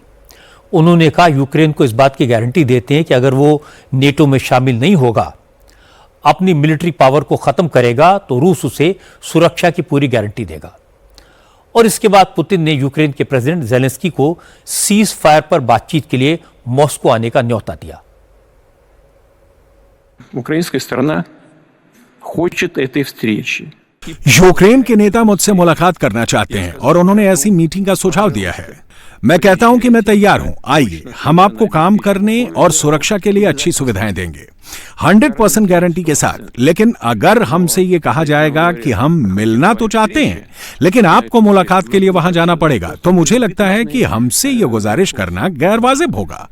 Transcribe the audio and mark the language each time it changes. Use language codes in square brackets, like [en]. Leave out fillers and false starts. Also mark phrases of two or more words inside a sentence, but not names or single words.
[hi] उन्होंने कहा यूक्रेन को इस बात की गारंटी देते हैं कि अगर वो नेटो में शामिल नहीं होगा, अपनी मिलिट्री पावर को खत्म करेगा, तो रूस उसे सुरक्षा की पूरी गारंटी देगा। और इसके बाद पुतिन ने यूक्रेन के प्रेसिडेंट ज़ेलेंस्की को सीज फायर पर बातचीत के लिए मॉस्को आने का न्योता दिया। [ru] Украинская сторона хочет этой встречи. [hi] यूक्रेन के नेता मुझसे मुलाकात करना चाहते हैं और उन्होंने ऐसी मीटिंग का सुझाव दिया है। मैं कहता हूं कि मैं तैयार हूं, आइए, हम आपको काम करने और सुरक्षा के लिए अच्छी सुविधाएं देंगे 100% गारंटी के साथ। लेकिन अगर हमसे ये कहा जाएगा कि हम मिलना तो चाहते हैं, लेकिन आपको मुलाकात के लिए वहां जाना पड़ेगा, तो मुझे लगता है कि हमसे ये गुजारिश करना गैर वाजिब होगा।